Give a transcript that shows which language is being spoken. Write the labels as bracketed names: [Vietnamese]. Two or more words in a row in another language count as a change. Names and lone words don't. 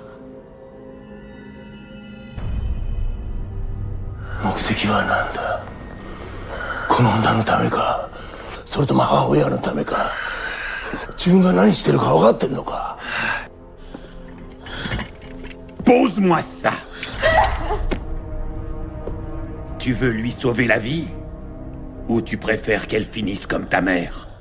[Japanese] 目的は何だ？この女のためか、それとも母親のためか、自分が何してるか分かってるのか。 [French] Pose-moi ça. Tu veux lui sauver la vie? Ou tu préfères qu'elle finisse comme ta mère?